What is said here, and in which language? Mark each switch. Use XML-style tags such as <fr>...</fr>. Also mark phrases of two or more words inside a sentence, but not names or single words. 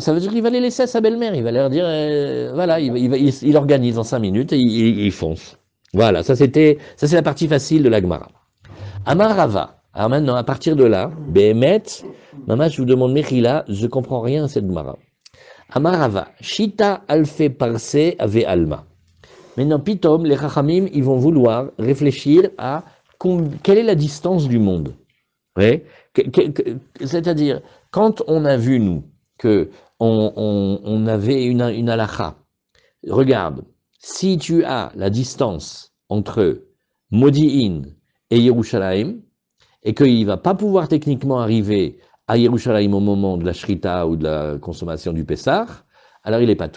<fr>Ça veut dire qu'il va les laisser à sa belle-mère. Il va leur dire, voilà, il organise en 5 minutes et il fonce. Voilà, ça c'est la partie facile de la Gemara.</fr> <arc>Amarava.</arc> <fr>Alors maintenant, à partir de là, Behemet, maman, je vous demande Mechila, je comprends rien à cette Gemara.</fr> <arc>Amarava. Shita alfe parse ave alma.</arc> <fr>Maintenant, Pitom, les Chachamim, ils vont vouloir réfléchir à quelle est la distance du monde. Ouais. C'est-à-dire, quand on a vu, nous, que on avait une halakha, regarde, si tu as la distance entre Modi'in et Yerushalayim, et qu'il ne va pas pouvoir techniquement arriver à Yerushalayim au moment de la Shrita ou de la consommation du Pessah, alors il n'est pas tout.</fr>